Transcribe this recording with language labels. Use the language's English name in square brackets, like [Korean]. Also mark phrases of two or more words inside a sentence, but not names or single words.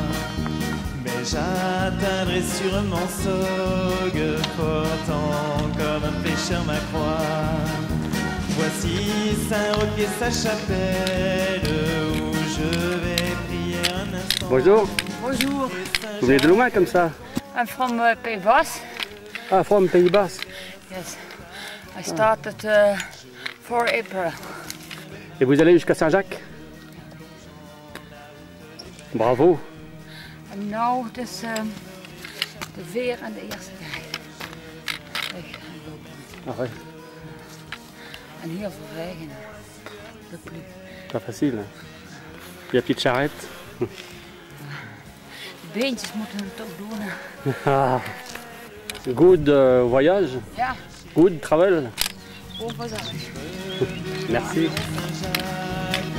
[French] Mais j'atteindrai sûrement Saugues, portant comme un pêcheur ma croix. Voici Saint-Roch et sa chapelle, où je vais prier un instant. Bonjour. Bonjour. Vous venez de loin comme ça? [English] I'm from Pays Basque. Ah, from Pays Basque. Yes. I started 4 April. [French] Et vous allez jusqu'à Saint-Jacques? Bravo. [Dutch] En nou, dus de veer en de eerste rij. Weg. [French] Ah ouais. [Dutch] En heel veel regen. [French] De pluie. Pas facile. Puis la petite charrette. [Dutch] De beentjes moeten het toch doen. [English] Ah. Good voyage. [Dutch] Ja. [English] Good travel. [French] Bon passage. Merci.